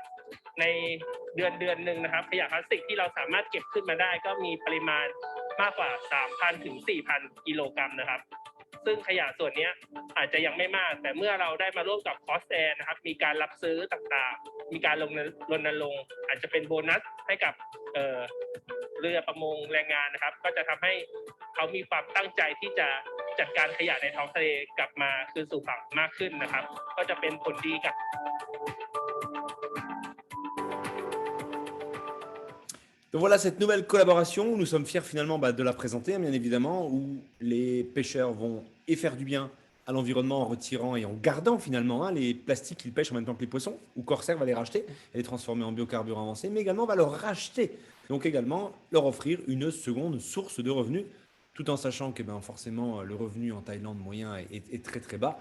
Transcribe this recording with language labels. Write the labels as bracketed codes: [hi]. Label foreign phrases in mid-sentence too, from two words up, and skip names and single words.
[th] ในเดือนนึงนะครับขยะพลาสติกที่เราสามารถเก็บขึ้นมาได้ก็มีปริมาณมากกว่า 3,000 ถึง 4,000 กิโลกรัมนะครับซึ่งขยะส่วนนี้อาจจะยังไม่มากแต่เมื่อเราได้มาร่วมกับคอสแอร์นะครับมีการรับซื้อต่างๆมีการรณรงค์อาจจะเป็นโบนัสให้กับเรือประมงแรงงานนะครับก็จะทำให้เขามีความตั้งใจที่จะจัดการขยะในท้องทะเลกลับมาคืนสู่ฝั่งมากขึ้นนะครับก็จะเป็นผลดีกับ [fr] Donc voilà cette nouvelle collaboration. Nous sommes fiers finalement de la présenter, bien évidemment, où les pêcheurs vont et faire du bien à l'environnement en retirant et en gardant finalement les plastiques qu'ils pêchent en même temps que les poissons, où Corsair va les racheter et les transformer en biocarburants avancés, mais également va leur racheter, donc également leur offrir une seconde source de revenus, tout en sachant que forcément le revenu en Thaïlande moyen est très très bas.